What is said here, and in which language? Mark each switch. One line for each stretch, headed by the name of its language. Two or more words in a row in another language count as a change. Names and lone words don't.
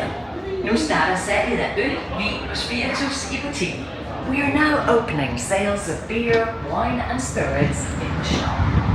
Danish: Nu starter salget af øl, vin og spiritus i butikken.
English: We are now opening sales of beer, wine and spirits in the shop.